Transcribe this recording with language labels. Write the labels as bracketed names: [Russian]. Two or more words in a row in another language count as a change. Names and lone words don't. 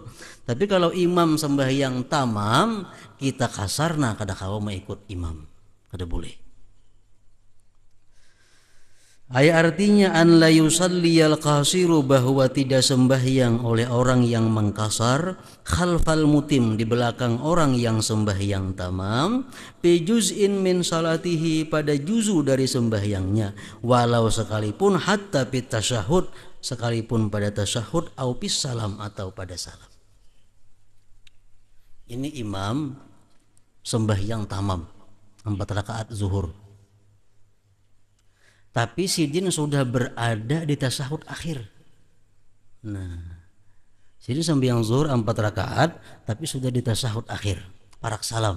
[Banjar] Tapi kalau imam sembahyang tamam, kita kasar, nah kada kawa mau ikut imam, kada boleh. [Indonesian] Artinya [Arabic] أن لا يصلي القاصر, [Indonesian] bahwa tidak sembahyang oleh orang yang mengkasar [Arabic] خلف المتم, [Indonesian] di belakang orang yang sembahyang tamam, [Arabic] في جزء من صلاته, [Indonesian] pada juzu dari sembahyangnya, walau sekalipun [Arabic] حتى في التشهد, [Indonesian] sekalipun pada tasyahud, [Arabic] أو في السلام, [Indonesian] atau pada salam. Ini imam sembahyang tamam 4 rakaat zuhur, tapi sidin sudah berada di tasyahud akhir. Nah, sidin sembahyang zuhur 4 rakaat tapi sudah di tasyahud akhir, parak salam.